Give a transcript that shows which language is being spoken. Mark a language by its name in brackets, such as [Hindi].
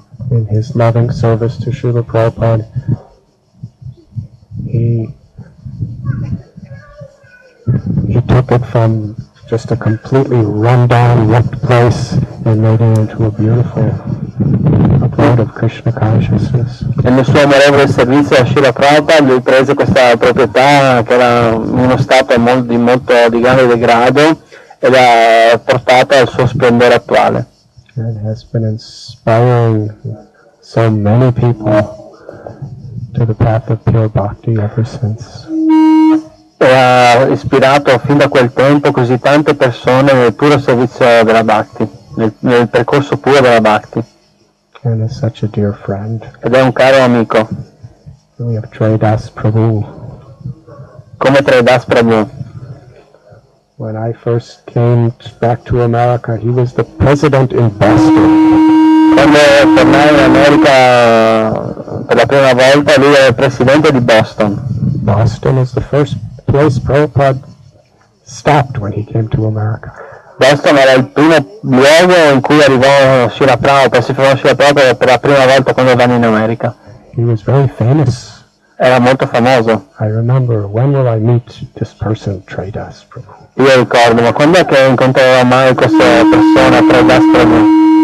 [English] In his loving service to Srila Prabhupada, he took it from just a completely run-down, wrecked place and made it into a beautiful abode of Krishna consciousness. [Italian] E nel suo amorevole servizio a Srila Prabhupada lui prese questa proprietà che era in uno stato di grande degrado e l'ha portata al suo splendore attuale. [English] And has been inspiring so many people to the path of pure bhakti ever since. [Italian] E ha ispirato fin da quel tempo così tante persone nel puro servizio della Bhakti, nel percorso puro della Bhakti. [English] And is such a dear friend. [Italian] Ed è un caro amico. [English] We have Tridas Prabhu. [Italian] Come Tridas Prabhu. [English] When I first came back to America, he was the president in Boston. [Italian] Quando tornai in America per la prima volta, lui era il presidente di Boston. [English] Boston is the first place Prabhupada stopped when he came to America. [Italian] Boston era il primo luogo in cui arrivò Srila Prabhupada, si fermò Srila Prabhupada per la prima volta quando venne in America. [English] He was very famous. [Italian] Era molto famoso. [English] I remember, when will I meet this person, Tridas Prabhu? [Italian] Io ricordo, ma quando è che incontrerò mai questa persona, Tridas Prabhu?